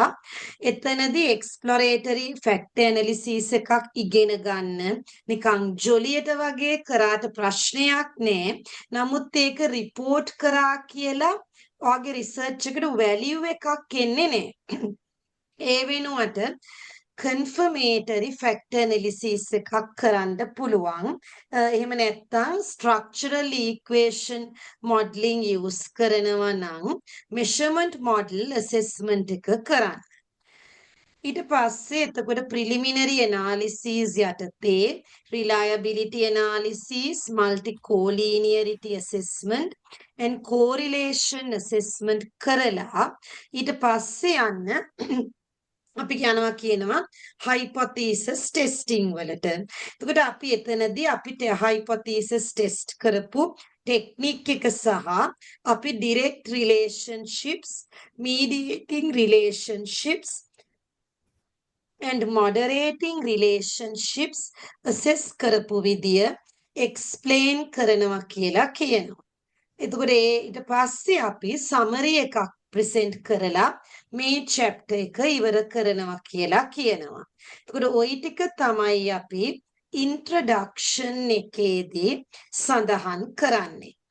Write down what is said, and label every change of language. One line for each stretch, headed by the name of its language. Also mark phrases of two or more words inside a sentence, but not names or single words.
Sinhala: එතනදී
English: exploratory factor analysis
Sinhala: එකක් ඉගෙන ගන්න නිකන් ජොලියට වගේ කරාට ප්‍රශ්නයක් නෑ. නමුත් ඒක report කරා කියලා ඔයාගේ research එකට value එකක් එන්නේ නෑ. ඒ වෙනුවට
English: confirmatory factor analysis
Sinhala: එකක් කරන්න පුළුවන්. එහෙම නැත්නම්
English: structural equation modeling use
Sinhala: කරනවා නම්
English: measurement model assessment
Sinhala: එක කරන්න. ඊට පස්සේ එතකොට
English: preliminary analysis
Sinhala: යටතේ
English: reliability analysis, multi-collinearity assessment and correlation assessment
Sinhala: කරලා ඊට පස්සේ යන්න අපි කියනවා
English: hypothesis testing
Sinhala: වලට. එතකොට අපි එතනදී අපිට
English: hypothesis test
Sinhala: කරපු ටෙක්නික් එක සහ අපි
English: direct relationships, mediating relationships and moderating relationships assess
Sinhala: කරපු විදිය explain කරනවා කියලා කියනවා. එතකොට ඊට පස්සේ අපි summary එකක් present කරලා මේ chapter එක ඉවර කරනවා කියලා කියනවා. එතකොට ওই ටික තමයි අපි introduction එකේදී සඳහන් කරන්නේ.